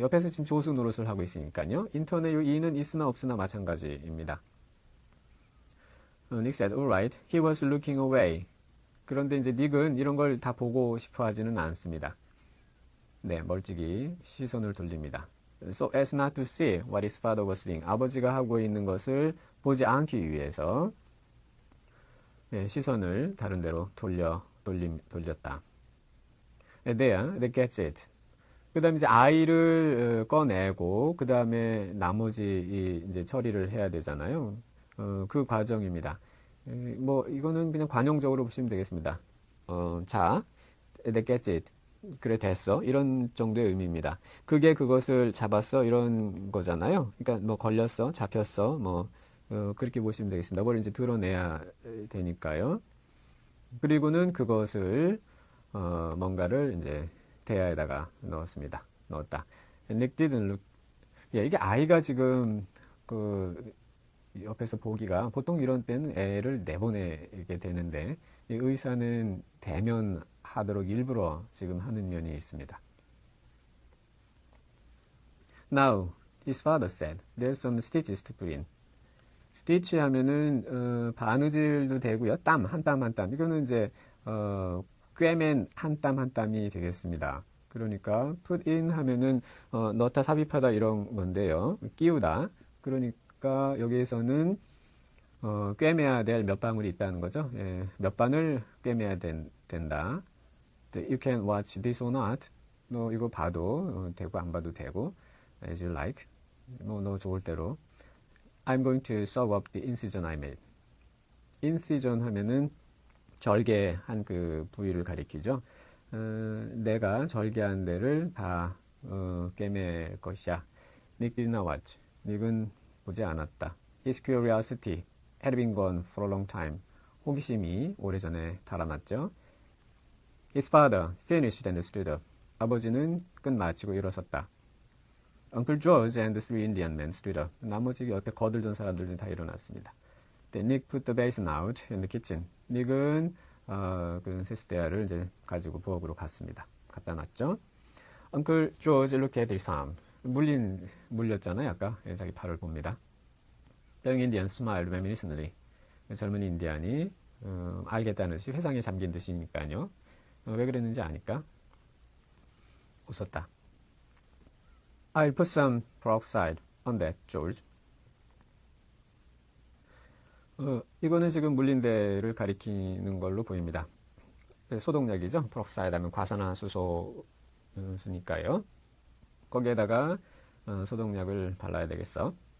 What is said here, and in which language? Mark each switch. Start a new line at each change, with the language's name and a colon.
Korean: 옆에서 지금 조수 노릇을 하고 있으니까요. 인턴의 이 이는 있으나 없으나 마찬가지입니다.
English: Nick said, all right. He was looking away.
Korean: 그런데 이제 닉은 이런 걸 다 보고 싶어 하지는 않습니다. 네, 멀찍이 시선을 돌립니다.
English: So as not to see what his father was doing.
Korean: 아버지가 하고 있는 것을 보지 않기 위해서 네, 시선을 다른 데로 돌렸다.
English: There, that gets it.
Korean: 그 다음에 이제 아이를 꺼내고, 그 다음에 나머지 이제 처리를 해야 되잖아요. 그 과정입니다. 뭐, 이거는 그냥 관용적으로 보시면 되겠습니다. 자,
English: that gets it.
Korean: 그래, 됐어. 이런 정도의 의미입니다. 그게 그것을 잡았어. 이런 거잖아요. 그러니까 뭐, 걸렸어. 잡혔어. 뭐, 그렇게 보시면 되겠습니다. 그걸 이제 드러내야 되니까요. 그리고는 그것을 뭔가를 이제 대야에다가 넣었다.
English: Nick didn't look.
Korean: 이게 아이가 지금 그 옆에서 보기가 보통 이런 때는 애를 내보내게 되는데 이 의사는 대면하도록 일부러 지금 하는 면이 있습니다.
English: Now, his father said, there's some stitches to put in.
Korean: 스티치 하면은 바느질도 되고요. 땀, 한 땀 한 땀. 이거는 이제 꿰맨 한 땀 한 땀이 되겠습니다. 그러니까 put in 하면은 넣다 삽입하다 이런 건데요. 끼우다. 그러니까 여기에서는 꿰매야 될 몇 방울이 있다는 거죠. 예, 몇 반을 꿰매야 된다.
English: You can watch this or not.
Korean: 너 이거 봐도 되고 안 봐도 되고
English: as you like.
Korean: 너 좋을 대로.
English: I'm going to sew up the incision I made.
Korean: incision 하면은 절개한 그 부위를 가리키죠. 내가 절개한 데를 다 꿰맬 것이야.
English: Nick did not watch.
Korean: 닉은 보지 않았다.
English: His curiosity had been gone for a long time.
Korean: 호기심이 오래전에 달아났죠.
English: His father finished and stood up.
Korean: 아버지는 끝마치고 일어섰다.
English: Uncle George and the three Indian men stood up.
Korean: 나머지 옆에 거들던 사람들은 다 일어났습니다.
English: Then Nick put the basin out in the kitchen.
Korean: 닉은 그 세숫대야를 이제 가지고 부엌으로 갔습니다. 갖다 놨죠.
English: Uncle George looked at his arm.
Korean: 물렸잖아요. 아까 자기 팔을 봅니다.
English: The young Indian smiled reminiscently.
Korean: 젊은 인디안이 알겠다는 듯이 회상에 잠긴 듯이니까요. 왜 그랬는지 아니까 웃었다.
English: I'll put some peroxide on that, George.
Korean: 이거는 지금 물린 데를 가리키는 걸로 보입니다. 소독약이죠. peroxide 하면 과산화수소니까요. 거기에다가 소독약을 발라야 되겠어.